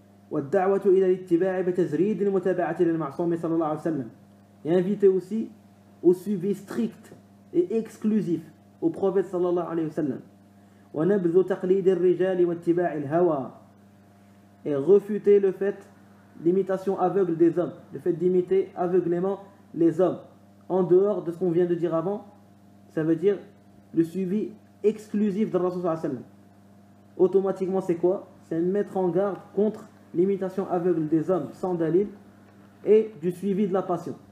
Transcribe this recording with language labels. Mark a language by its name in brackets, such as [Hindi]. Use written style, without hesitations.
[Arabic] والدعوة إلى الاتباع بتجريد المتابعة للمعصوم صلى الله عليه وسلم. [French] Et inviter aussi au suivi strict et exclusif au prophète sallallahu alayhi wa sallam. [Arabic] ونبذ تقليد الرجال واتباع الهوى. [French] Et refuter le fait l'imitation aveugle des hommes, le fait d'imiter aveuglément les hommes en dehors de ce qu'on vient de dire avant, ça veut dire le suivi exclusif de Rasul sallallahu alayhi wa sallam. Automatiquement, c'est quoi? C'est mettre en garde contre l'imitation aveugle des hommes sans dalil et du suivi de la passion.